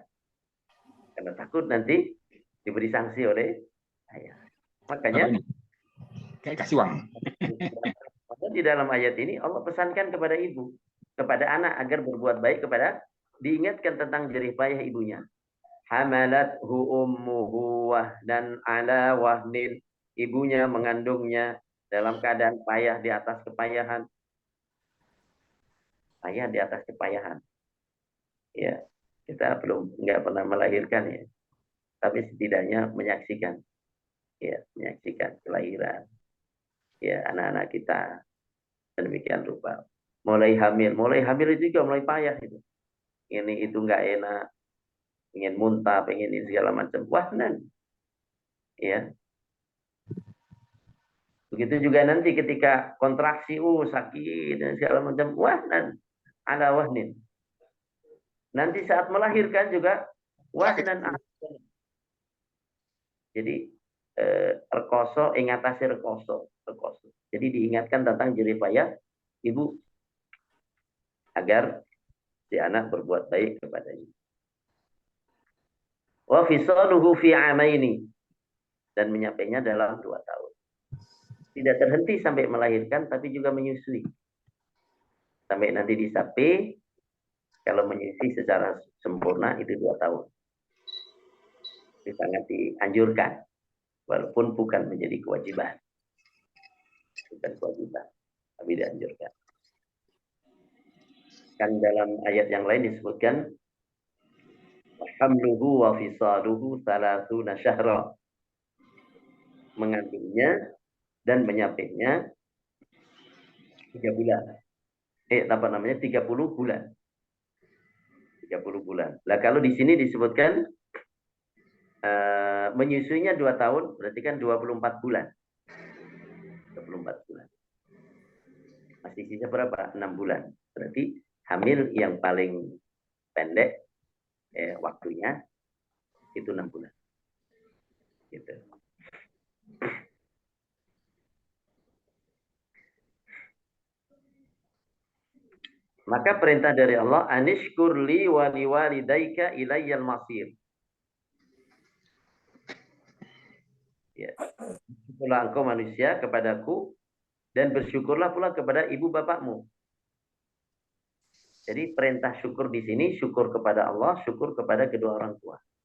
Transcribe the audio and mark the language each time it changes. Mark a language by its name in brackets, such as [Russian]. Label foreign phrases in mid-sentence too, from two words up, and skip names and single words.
[Indonesian] Karena takut nanti diberi sanksi oleh ayah. Makanya Kayak kasih uang. di dalam ayat ini Allah pesankan kepada ibu, kepada anak agar berbuat baik kepada, diingatkan tentang jerih payah ibunya. [Arabic] حملته أمه وهنا على وهن. [Indonesian] Ibunya mengandungnya dalam keadaan payah di atas kepayahan. Payah di atas kepayahan. Ya, kita nggak pernah melahirkan ya. Tapi setidaknya menyaksikan. Ya, menyaksikan kelahiran. Ya, anak-anak kita. Demikian rupa. Mulai hamil itu juga mulai payah itu. Ini itu nggak enak. Ingin muntah, pengen ini segala macam. Wahnan. Ya. Begitu juga nanti ketika kontraksi, sakit dan segala macam, [Arabic] وهنا على وهن. [Indonesian] Nanti saat melahirkan juga [Arabic] وهنا على وهن. [Javanese] Jadi rekoso ingatasi rekoso. [Indonesian] Jadi diingatkan tentang jerih payah ibu agar si anak berbuat baik kepadanya. [Arabic] وفصاله في عامين, [Indonesian] dan menyampainya dalam 2 tahun. Tidak terhenti sampai melahirkan, tapi juga menyusui. Sampai nanti disapi, kalau menyusui secara sempurna itu 2 tahun. Itu sangat dianjurkan, walaupun bukan menjadi kewajiban. Bukan kewajiban, tapi dianjurkan. Kan dalam ayat yang lain disebutkan, [Arabic] حمله وفصاله 30 شهرا. [Indonesian] Mengandungnya dan menyapihnya 3 bulan. 30 bulan. 30 bulan. Lah kalau di sini disebutkan menyusuinya 2 tahun, berarti kan 24 bulan. 24 bulan. Masih sisa berapa? 6 bulan. Berarti hamil yang paling pendek waktunya itu 6 bulan. Gitu. Maka perintah dari Allah, [Arabic] أن اشكر لي ولوالديك إلي المصير. [Indonesian] Ya. Bersyukurlah engkau manusia kepadaku dan bersyukurlah pula kepada ibu bapakmu. Jadi perintah syukur di sini syukur kepada Allah, syukur kepada kedua orang tua.